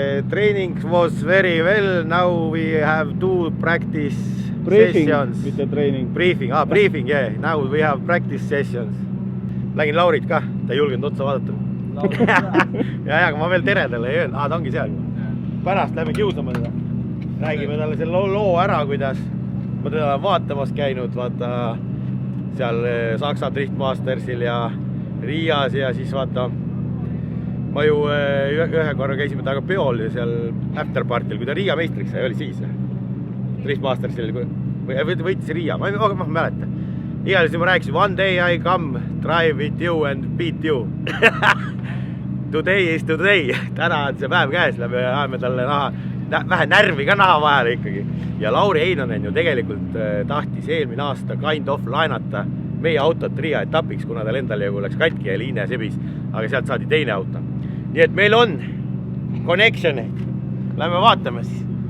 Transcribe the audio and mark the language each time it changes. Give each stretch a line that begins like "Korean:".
English: Training was very well, now we have 2 practice sessions. Mitte training. Briefing, yeah. Now we have practice sessions.
Estonian: Lägin Laurit ka, ta ei julgenud otsa vaadata. ja, aga ma veel tere talle ei öelnud. Ta ongi seal. Pärast lähme kiusama teda. Räägime talle selle loo ära, kuidas ma teda vaatamas käinud, vaata seal Saksa Driftmastersil ja Riias ja siis vaata ma ju ühe korra käisime taga peol seal afterpartil, kui ta Riia meistriks sai, oli siis Driftmastersil või võitis Riia, ma ei mäleta. igatahes ma rääkisin,
English: one day I come, drive with you and beat you. Today is today.
Estonian: Täna on see päev käes, läbi ajame talle vähe närvi ka naha vahele ikkagi. Ja Lauri Heinonen ju tegelikult tahtis eelmine aasta
English: kind of
Estonian: laenata meie autot Riia etapiks, kuna tal endal jõu läks katki ja liine sebis, aga sealt saadi teine auto. Nii et meil on connection. Lähme vaatame siis.